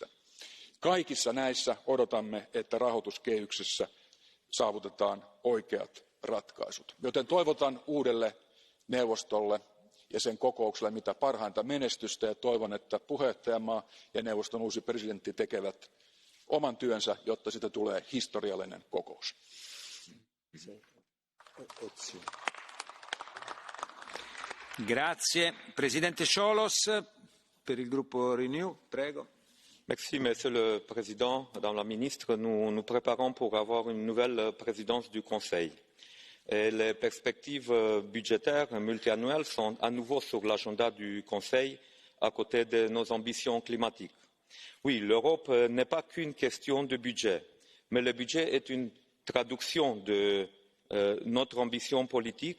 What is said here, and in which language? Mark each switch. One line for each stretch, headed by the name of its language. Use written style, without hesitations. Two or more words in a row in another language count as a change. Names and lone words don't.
Finnish: Kaikissa näissä odotamme, että rahoituskehyksessä saavutetaan oikeat ratkaisut. Joten toivotan uudelle neuvostolle ja sen kokoukselle mitä parhainta menestystä ja toivon, että puheenjohtajamaa ja neuvoston uusi presidentti tekevät oman työnsä, jotta siitä tulee historiallinen kokous.
Italian: Grazie. Presidente Cholos, per il gruppo Renew, prego.
French: Merci, Monsieur le Président, Madame la Ministre. Nous nous préparons pour avoir une nouvelle présidence du Conseil. Et les perspectives budgétaires multiannuelles sont à nouveau sur l'agenda du Conseil à côté de nos ambitions climatiques. Oui, l'Europe n'est pas qu'une question de budget, mais le budget est une traduction de notre ambition politique.